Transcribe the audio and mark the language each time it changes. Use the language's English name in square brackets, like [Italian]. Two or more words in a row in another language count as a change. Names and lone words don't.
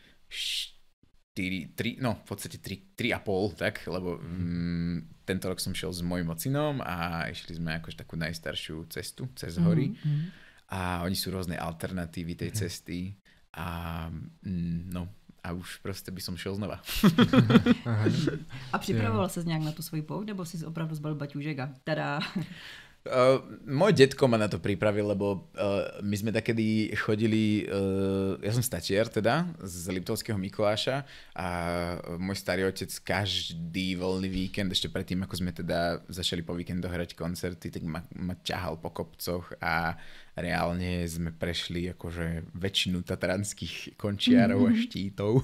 [Slovak] 3, no v podstate 3,5, tak, lebo tento rok som šiel s mojím ocinom a išli sme akože takú najstaršiu cestu cez hory a oni sú rôzne alternatívy tej cesty a no a už proste by som šiel znova. [Czech] A připravoval ses nějak na tu svoji pouť, nebo si opravdu zbalil baťůžek a tada? [Slovak] Môj detko ma na to pripravil, lebo my sme takedy chodili, ja som statier teda z Liptovského Mikuláša a môj starý otec každý voľný víkend, ešte predtým ako sme teda začali po víkendoch hrať koncerty, tak ma ťahal po kopcoch a reálne sme prešli akože väčšinu tatranských končiarov a štítov.